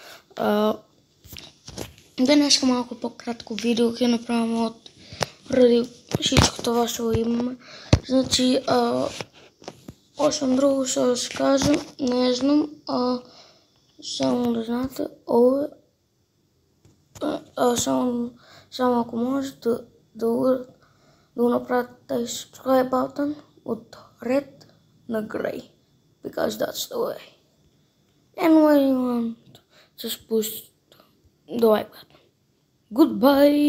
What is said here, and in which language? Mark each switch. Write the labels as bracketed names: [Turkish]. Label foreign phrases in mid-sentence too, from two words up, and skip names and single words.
[Macedonian] Денеска малку по-кратко видео ќе направим ради [Bulgarian] всичко това [Macedonian] што имаме. Значи, освен друго ще да се кажем, не знам, само да знаете, само ако може да направите тази [English] subscribe button [Macedonian] от red на grey, [English] because that's the way. And when you want, just push the like button. Goodbye!